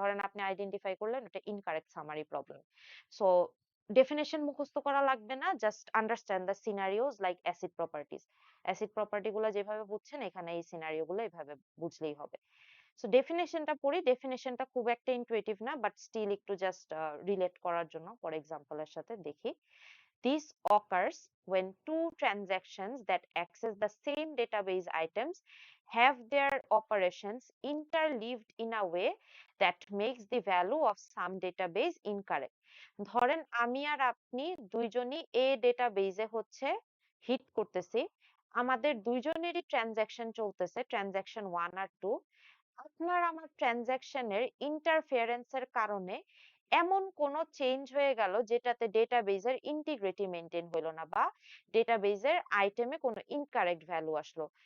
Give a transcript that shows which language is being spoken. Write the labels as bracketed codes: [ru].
[bn] ধরেন আপনি আইডেন্টিফাই করলেন এটা incorrect summary problem. So definition মুখস্থ করা লাগবে না, [en] Just understand the scenarios like acid properties. [bn] Acid property গুলো যেভাবে বুঝছেন এখানে এই সিনারিও গুলো এভাবে বুঝলেই হবে। সো ডেফিনেশনটা পড়ি, ডেফিনেশনটা খুব একটা ইনটুইটিভ না, বাট স্টিল একটু জাস্ট রিলেট করার জন্য ফর এক্সাম্পলের সাথে দেখি। [en] This occurs when two transactions that access the same database items have their operations interleaved in a way that makes the value of some database incorrect. [bn] ধরেন আমি আর আপনি দুইজনই এ ডেটাবেজে হচ্ছে হিট করতেছি, আমাদের দুইজনেরই ট্রানজাকশন চলতেছে, ট্রানজাকশন 1 আর 2। আপনার আমার ট্রানজাকশনের ইন্টারফেরেন্সের কারণে এমন কোনো চেঞ্জ হয়ে গেল যেটাতে ডেটাবেজের ইন্টিগ্রিটি মেনটেন হলো না, বা ডেটাবেজের আইটেমে কোনো ইনকারেক্ট ভ্যালু আসলো।